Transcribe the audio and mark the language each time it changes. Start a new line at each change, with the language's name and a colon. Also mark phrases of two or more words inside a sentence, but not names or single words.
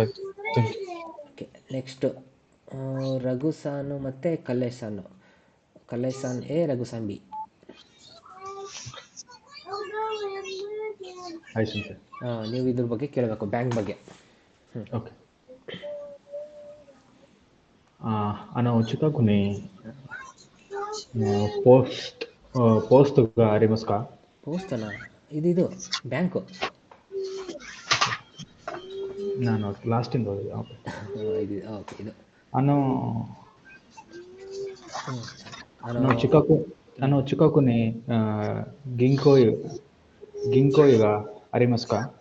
English: okay, next
Kannada: ರಘು ಸಾನು ಮತ್ತು ಕಲ್ಲೇಶ್ ಸಾನು. ಕಲ್ಲೇಶ್ ಸಾನ್ ಎ, ರಘು ಸಾನ್ ಬಿ. ನೀವು ಇದ್ರ ಬಗ್ಗೆ ಕೇಳಬೇಕು, ಬ್ಯಾಂಕ್ ಬಗ್ಗೆ. ಓಕೆ.
Japanese: 近くにポストがありますか?
Kannada: ಪೋಸ್ಟನಾ? ಇದು ಬ್ಯಾಂಕು. ನಾನು ಲಾಸ್ಟಿಂದ ಓದಿದೆ. ಓಕೆ, ಇದು
Japanese: 近くに銀行がありますか?